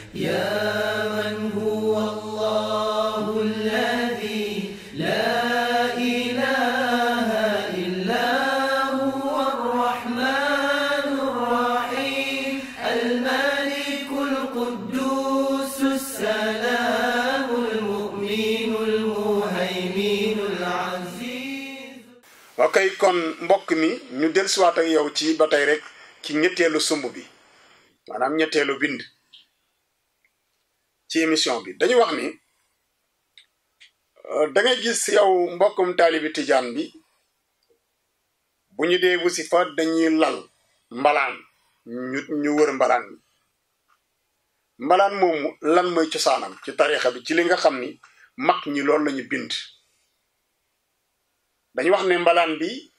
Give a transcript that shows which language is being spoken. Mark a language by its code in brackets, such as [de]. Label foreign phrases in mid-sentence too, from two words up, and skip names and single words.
[ar] يا من هو الله الذي لا إله إلا هو الرحمن الرحيم الملك القدوس السلام المؤمن المهيمن العزيز. [wo] ok kon mbokk mi ñu dellusiwaat ak yow ci ba tey rek ci ñetteelu sumb bi maanaam ñetteelu bind ci émission bi dañu wax ni da ngay gis yow mbokkum taalibi tijaan bi bu ñu dee wasifa dañuy lal mbalaan ñu wër mbalaan mi mbalaan moomu lan mooy cosaanam ci tariixa bi ci li nga xam ni mag ñi loolu lañu bind dañu wax ne mbalaan bi